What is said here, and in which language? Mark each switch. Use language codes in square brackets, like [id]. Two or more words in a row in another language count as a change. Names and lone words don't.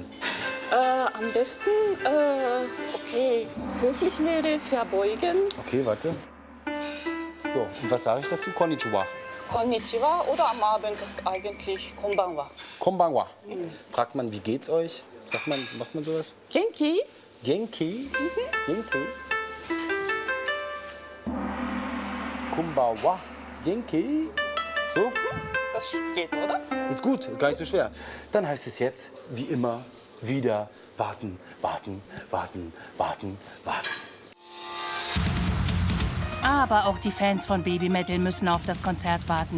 [de] Am besten, okay, höflich wäre verbeugen. Okay, warte. So, und was sage ich dazu? Konnichiwa. Konnichiwa oder am Abend eigentlich Konbanwa. Konbanwa. Fragt man, wie geht's euch? Macht man sowas? Genki? [ja] 元気？元気？こんばんは. [de] Genki? So? Das geht, oder? Ist gut, ist gar nicht so schwer. Dann heißt es jetzt, wie immer, wieder warten, warten, warten, warten, warten. Aber auch die Fans von Baby Metal müssen auf das Konzert warten.